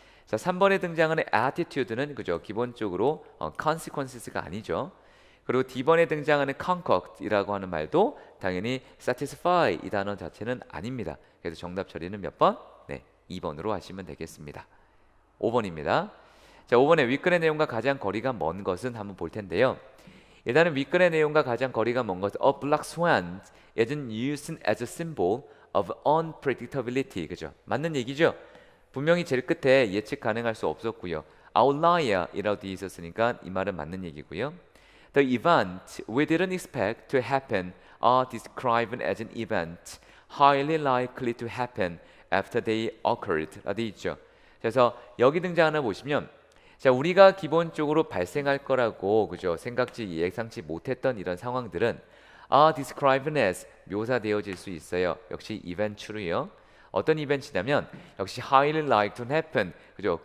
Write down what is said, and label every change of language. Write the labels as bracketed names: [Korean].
[Korean] 자, 3번에 등장하는 attitude는 그죠? 기본적으로 consequences가 아니죠. 그리고 D번에 등장하는 concoct이라고 하는 말도 당연히 satisfy 이 단어 자체는 아닙니다. 그래서 정답 처리는 몇 번? 네, 2번으로 하시면 되겠습니다. 5번입니다. 자, 5번에 윗글의 내용과 가장 거리가 먼 것은 한번 볼 텐데요. 일단은 윗글의 내용과 가장 거리가 먼 것은 [English] A black swan is used as a symbol of unpredictability. [Korean] 그죠? 맞는 얘기죠? 분명히 제일 끝에 예측 가능할 수 없었고요. outlier이라고 되어 있었으니까 이 말은 맞는 얘기고요. [English] The event we didn't expect to happen are described as an event highly likely to happen after they occurred [Korean] 라고 돼 있죠. 그래서 여기 등장하는 보시면 자, 우리가 기본적으로 발생할 거라고 그죠? 생각지 예상치 못했던 이런 상황들은 [English] are described as [Korean] 묘사되어질 수 있어요. 역시 eventually요. 어떤 이벤트냐면 역시 [English] highly likely to happen [Korean] 그죠?